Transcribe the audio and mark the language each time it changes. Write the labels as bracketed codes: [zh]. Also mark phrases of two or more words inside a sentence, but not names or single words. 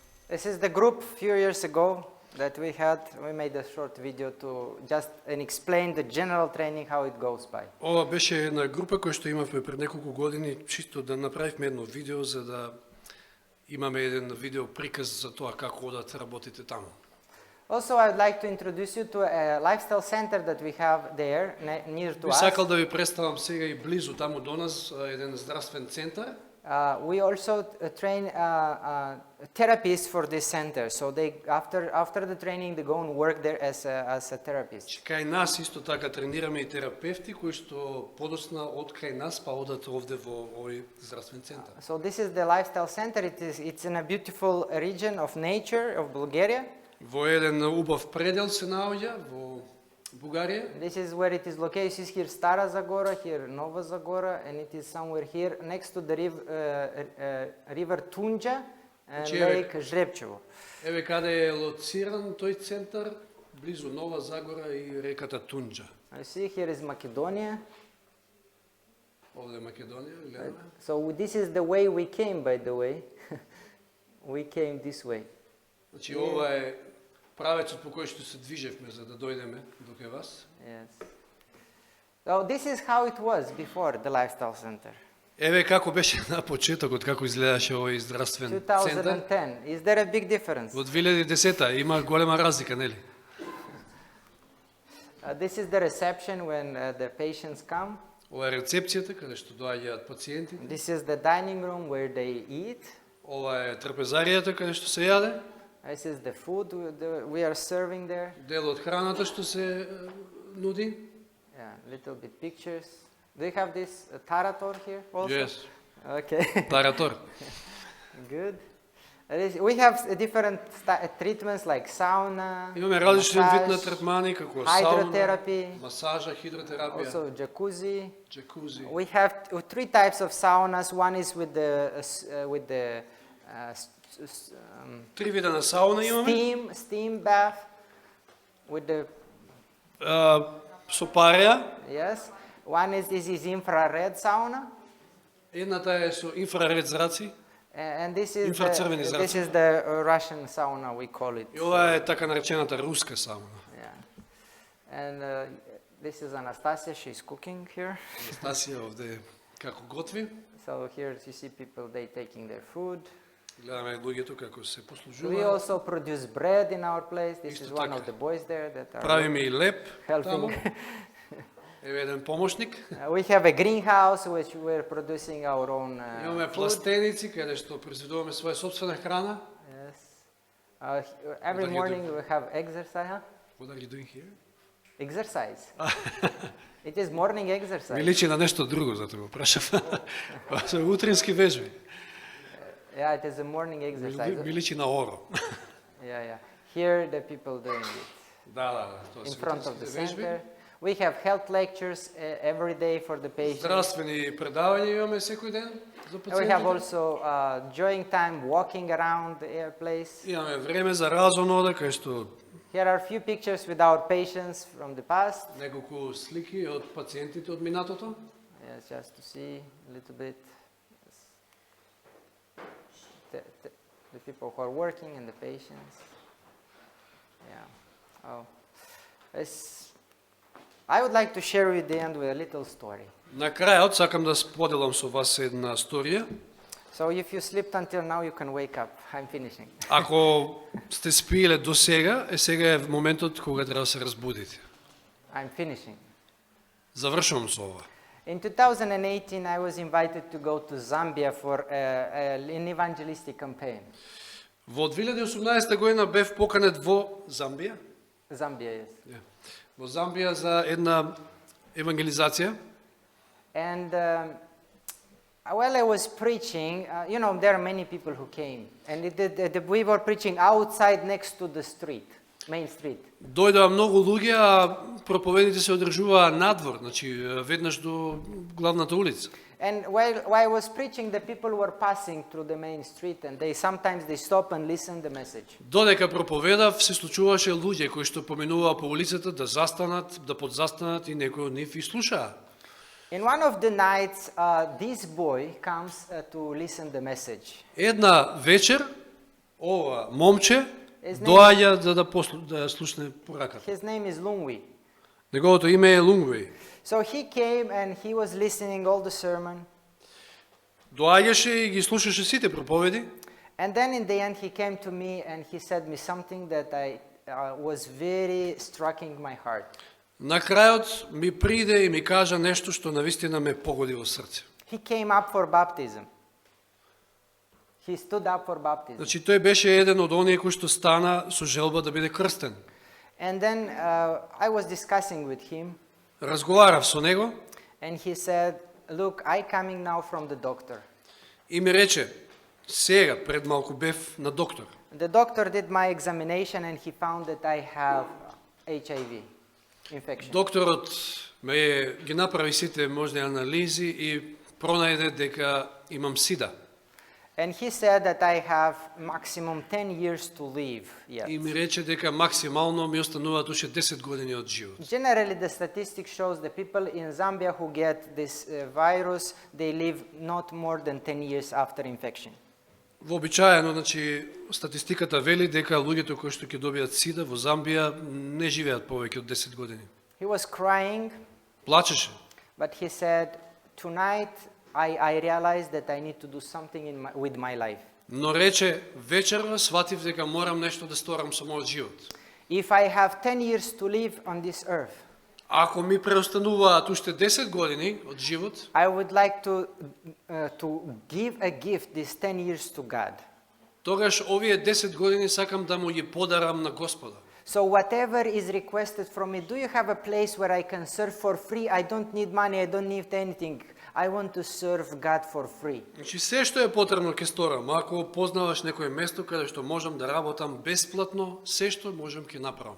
[en] This is the group few years ago that we had. We made a short video to just and explain the general training how it goes by. [mk] Ова беше една група која што имавме пред неколку години, чисто да направивме едно видео за да имаме еден видео приказ за тоа како одат работите таму. [en] Also, I would like to introduce you to a lifestyle center that we have there near to [mk] Би [en] us. [mk] сакал да ви представам сега и близу таму до нас еден здравствен центар. [en] We also train therapists for this center. So they after the training they go and work there as a therapist. [mk] Кај нас исто така тренираме и терапевти кои што подосна од кај нас па одат овде во овој здравствен центар. [en] So this is the lifestyle center. It's in a beautiful region of nature of Bulgaria. [mk] Во еден убав предел се наоѓа во Бугарија. [en] This is where it is located. You see here Stara Zagora, here Nova Zagora, and it is somewhere here next to the river Tunja and [mk] Значи, [en] Lake Žrepčevo. [mk] Еве каде е лоциран тој центар, близу Нова Загора и реката Тунџа. [en] You see here is Macedonia. [mk] Овде е Македонија, гледаме. [en] So this is the way we came, by the way. We came this way. [mk] Значи ова е правецот по кој што се движевме за да дојдеме до кај вас. [en] Yes. So this is how it was before the lifestyle center. [mk] Еве како беше на почетокот, како изгледаше овој здравствен центар. 2010. [en] Is there a big difference? [mk] Во 2010 има голема разлика, нели? [en] This is the reception when the patients come. [mk] Ова е рецепцијата каде што доаѓаат пациентите. [en] This is the dining room where they eat. [mk] Ова е трапезаријата каде што се јаде. [en] This is the food we are serving there. [mk] Дел од храната што се нуди. [en] Yeah, little bit pictures. Do you have this tarator here also? Yes. Okay. [mk] Таратор. [en] Good. We have different treatments like sauna, [mk] Имаме различен вид на [en] massage, [mk] третмани како сауна, [en] hydrotherapy, [mk] масажа, хидротерапија, [en] also jacuzzi. [mk] джакузи. [en] We have three types of saunas. One is with the [mk] Три вида на сауна имаме. [en] steam bath with the [mk] Со пареја. [en] yes. One is this is infrared sauna, [mk] Едната е со инфраред зраци. [en] and this is [sr] Infracrveni zraci. [en] this is the Russian sauna we call it. [mk] И ова е така наречената руска сауна. [en] Yeah. And this is Anastasia. She's cooking here. [mk] Анастасија овде како готви. [en] So here you see people they taking their food. [mk] Гледаме луѓето како се [en] We [mk] послужуваат. [en] also produce bread in our place. This [mk] Isto [en] is one of [mk] така. [en] the boys there that are [mk] Правиме и леп таму. [en] helping. [mk] Еве еден помошник. [en] We have a greenhouse which we're producing our own [mk] Имаме [en] food. [mk] пластеници каде што произведуваме своја собствена храна. [en] Yes. Every What are you morning we have exercise. Huh? What are you doing here? Exercise. It is morning [mk] Ми [en] exercise. [mk] личи на нешто друго, затоа го прашав. Со утрински вежби. [en] Yeah, it is a morning exercise. [mk] Ми личи на оро. [en] Yeah, yeah. Here the people doing it [mk] Да, тоа [en] in [mk] се [en] front of the [mk] утринските вежби. [en] center. We have health lectures every day for the patients. [mk] Здравствени предавања имаме секој ден за [en] And we have [mk] пациентите. [en] also enjoying time walking around the place. [mk] Имаме време за разон оде, кај што [en] Here are a few pictures with our patients from the past. [mk] неколку слики од пациентите од минатото. [en] Yes, just to see a little bit. Yes. The people who are working and the patients. Yeah. Oh. I would like to share with the end with a little story. [mk] На крајот сакам да споделам со вас една сторија. [en] So if you slept until now, you can wake up. I'm finishing. [mk] Ако сте спиеле до сега, сега е моментот кога треба да се разбудите. [en] I'm finishing. [mk] Завршувам со ова. [en] In 2018, I was invited to go to Zambia for an evangelistic campaign. [mk] Во 2018 година бев поканет во Замбија. [en] Zambia, yes. [mk] Во Замбија за една евангелизација. [en] And while I was preaching, there are many people who came. And we were preaching outside next to the street, main street. [mk] Дојдоа многу луѓе, а проповедите се одржуваа надвор, значи веднаш до главната улица. [en] And while I was preaching, the people were passing through the main street, and sometimes they stop and listen the message. [mk] Додека проповедав, се случуваше луѓе кои што поминуваа по улицата да застанат, да подзастанат и некои од нив и слушаа. [en] In one of the nights, this boy comes to listen the message. [mk] Една вечер, ова момче [en] His name- [mk] доаѓа за да слушне пораката. [en] His name is Lungwi. [mk] Неговото име е Лунгвей. [en] So he came and he was listening all the sermon. [mk] Доаѓаше и ги слушаше сите проповеди. [en] And then in the end he came to me and he said me something that was very striking my heart. [mk] На крајот ми приде и ми кажа нешто што навистина ме погоди во срце. [en] He came up for baptism. He stood up for baptism. [mk] Значи тој беше еден од оние кои што стана со желба да биде крстен. [en] And then I was discussing with him [mk] Разговарав со него [en] and he said, "Look, I coming now from the doctor." [mk] и ми рече: сега пред малку бев на доктор. [en] The doctor did my examination and he found that I have HIV infection. [mk] Докторот ме ги направи сите можни анализи и пронајде дека имам сида. [en] And he said that I have maximum 10 years to live yet. [mk] И ми рече дека максимално ми остануваат уште 10 години од живот. [en] Generally, the statistics shows the people in Zambia who get this virus, they live not more than 10 years after infection. [mk] Вообичаено, значи, статистиката вели дека луѓето кои што ќе добијат сида во Замбија не живеат повеќе од 10 години. [en] He was crying, [mk] Плачеше, [en] but he said, "Tonight I realized that I need to do something with my life. [mk] но рече: вечерва сватив дека морам нешто да сторам со мојот живот. [en] If I have 10 years to live on this earth, [mk] Ако ми преостануваат уште 10 години од живот, [en] I would like to give a gift these 10 years to God. [mk] тогаш овие 10 години сакам да му ги подарам на Господа. [en] So whatever is requested from me, do you have a place where I can serve for free? I don't need money, I don't need anything. I want to serve God for free." [mk] Значи се што е потребно ќе сторам. Ако познаваш некое место каде што можам да работам бесплатно, се што можам ќе направам.